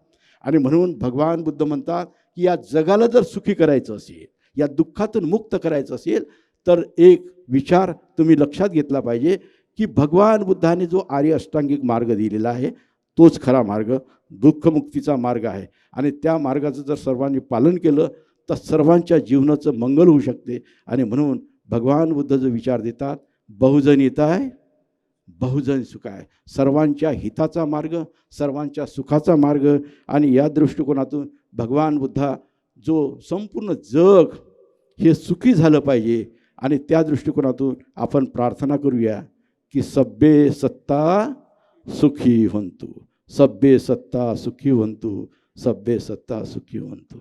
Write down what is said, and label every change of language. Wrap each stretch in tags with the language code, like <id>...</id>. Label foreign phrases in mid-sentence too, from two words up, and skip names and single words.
<mr>आणि म्हणून भगवान बुद्ध म्हणतात की या जगाला जर सुखी करायचं असेल, या दुःखातून मुक्त करायचं असेल तर एक विचार तुम्ही लक्षात घेतला पाहिजे की भगवान बुद्धाने जो आर्य अष्टांगिक मार्ग दिलेला आहे तोच खरा मार्ग, दुःखमुक्तीचा मार्ग आहे. आणि त्या मार्गाचं जर सर्वांनी पालन केलं तर सर्वांच्या जीवनाचं मंगल होऊ शकते. आणि म्हणून भगवान बुद्ध जो विचार देतात,</mr> <pi>बहुजन हिताय बहुजन सुखाय,</pi> <mr>सर्वांच्या हिताचा मार्ग, सर्वांच्या सुखाचा मार्ग. आणि या दृष्टिकोनातून भगवान बुद्धा जो संपूर्ण जग हे सुखी झालं पाहिजे. आणि त्या दृष्टिकोनातून आपण प्रार्थना करूया की</mr> <pi>सब्बे सत्ता सुखी होंतु,</pi> <mr>सब्बे सत्ता सुखी होंतु, सब्बे सत्ता सुखी होंतु.</mr>